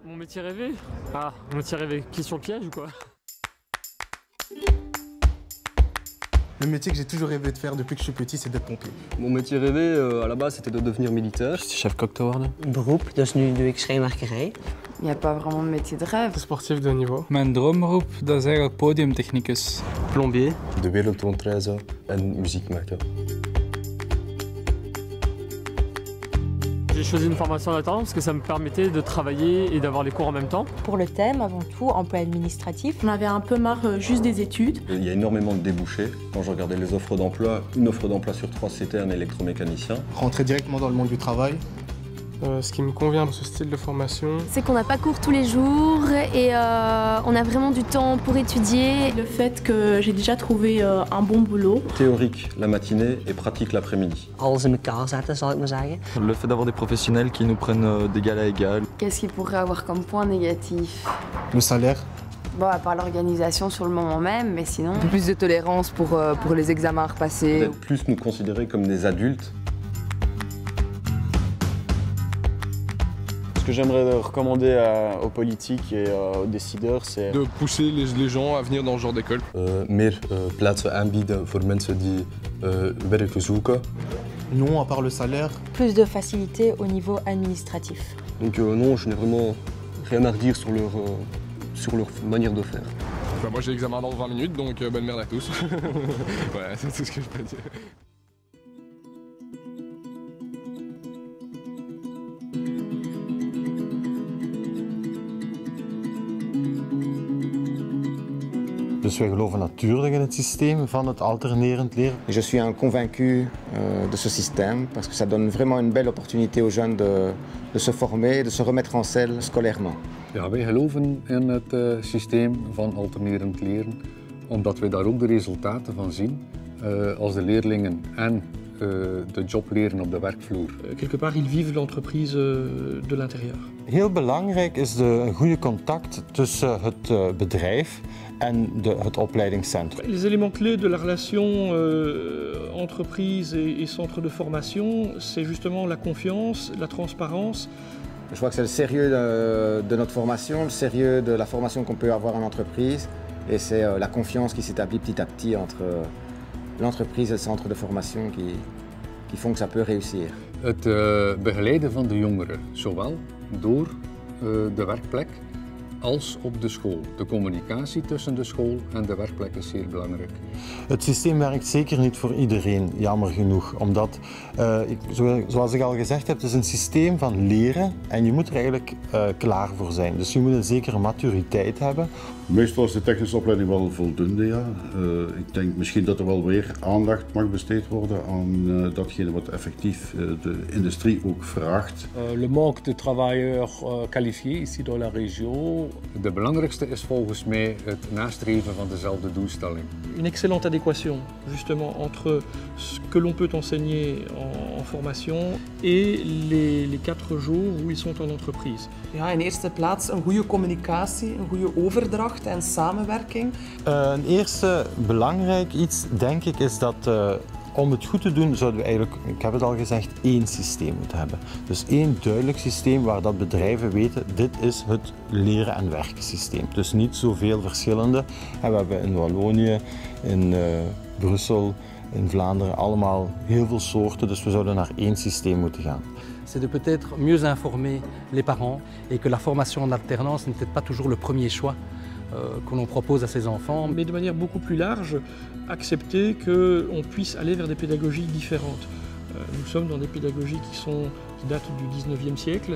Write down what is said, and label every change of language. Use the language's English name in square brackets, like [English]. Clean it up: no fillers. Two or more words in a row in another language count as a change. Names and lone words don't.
[French] Mon métier rêvé? Ah, mon métier rêvé. Question piège ou quoi? Le métier que j'ai toujours rêvé de faire depuis que je suis petit, c'est d'être pompier. Mon métier rêvé, à la base, c'était de devenir militaire. [Dutch] J'étais chef kok te worden. Beroep, dus nu doe ik schrijnwerkerij. [French] Il n'y a pas vraiment de métier de rêve. Sportif de haut niveau. [Dutch] Mijn droomberoep, dat is eigenlijk podiumtechnicus. [French] Plombier. [Dutch] De wereld rondreizen en muziek maken. [French] J'ai choisi une formation en alternance parce que ça me permettait de travailler et d'avoir les cours en même temps. Pour le thème, avant tout, emploi administratif. On avait un peu marre juste des études. Il y a énormément de débouchés. Quand je regardais les offres d'emploi, une offre d'emploi sur 3, c'était un électromécanicien. Rentrer directement dans le monde du travail. Ce qui me convient dans ce style de formation, c'est qu'on n'a pas cours tous les jours et on a vraiment du temps pour étudier. Le fait que j'ai déjà trouvé un bon boulot. Théorique la matinée et pratique l'après-midi. [Dutch] Alles in elkaar zetten, zal ik maar zeggen. [French] Le fait d'avoir des professionnels qui nous prennent d'égal à égal. Qu'est-ce qu'il pourrait avoir comme point négatif? le salaire. Bon, à part l'organisation sur le moment même, mais sinon... Un peu plus de tolérance pour les examens à repasser. Peut-être plus nous considérer comme des adultes. Ce que j'aimerais recommander aux politiques et aux décideurs, c'est de pousser les gens à venir dans ce genre d'école. [Dutch] Meer plaatsen aanbieden voor mensen die werk zoeken. [French] Non, à part le salaire. Plus de facilité au niveau administratif. Donc non, je n'ai vraiment rien à redire sur leur manière de faire. Enfin, moi j'ai l'examen dans 20 minutes, donc bonne merde à tous. Ouais, c'est tout ce que je peux dire. [Dutch] Dus wij geloven natuurlijk in het systeem van het alternerend leren. [French] Je suis un convaincu de ce système parce que ça donne vraiment une belle opportunité aux jeunes de se former, de se remettre en selle scolairement. [Dutch] Ja, wij geloven in het systeem van alternerend leren, omdat wij daar ook de resultaten van zien als de leerlingen en de job leren op de werkvloer. [French] Quelque part, ils vivent l'entreprise de l'intérieur. [Dutch] Heel belangrijk is een goede contact tussen het bedrijf en het opleidingscentrum. [French] Les éléments clés de la relation entreprise et centre de formation, c'est justement la confiance, la transparence. Je crois que c'est le sérieux de notre formation, le sérieux de la formation qu'on peut avoir en entreprise et c'est la confiance qui s'établit petit à petit entre l'entreprise et le centre de formation qui font que ça peut réussir. [Dutch] Het begeleiden van de jongeren, zowel door de werkplek als op de school. De communicatie tussen de school en de werkplek is zeer belangrijk. Het systeem werkt zeker niet voor iedereen, jammer genoeg. Omdat, zoals ik al gezegd heb, het is een systeem van leren en je moet er eigenlijk klaar voor zijn. Dus je moet een zekere maturiteit hebben. Meestal is de technische opleiding wel voldoende, ja. Ik denk misschien dat er wel weer aandacht mag besteed worden aan datgene wat effectief de industrie ook vraagt. [French] Le manque de travailleurs qualifiés ici dans la région. [Dutch] De belangrijkste is volgens mij het nastreven van dezelfde doelstelling. [French] Une excellente adéquation justement entre ce que l'on peut enseigner en formation et les 4 jours où ils sont en entreprise. [Dutch] Ja, in eerste plaats een goede communicatie, een goede overdracht en samenwerking. Een eerste belangrijk iets, denk ik, is dat om het goed te doen zouden we eigenlijk, ik heb het al gezegd, één systeem moeten hebben. Dus één duidelijk systeem waar dat bedrijven weten, dit is het leren en werken systeem. Dus niet zoveel verschillende. En we hebben in Wallonië, in Brussel, in Vlaanderen allemaal heel veel soorten, dus we zouden naar één systeem moeten gaan. [French] C'est de peut-être mieux informer les parents et que la formation en alternance n'est peut-être pas toujours le premier choix que l'on propose à ses enfants. Mais de manière beaucoup plus large, accepter qu'on puisse aller vers des pédagogies différentes. Nous sommes dans des pédagogies qui datent du 19e siècle.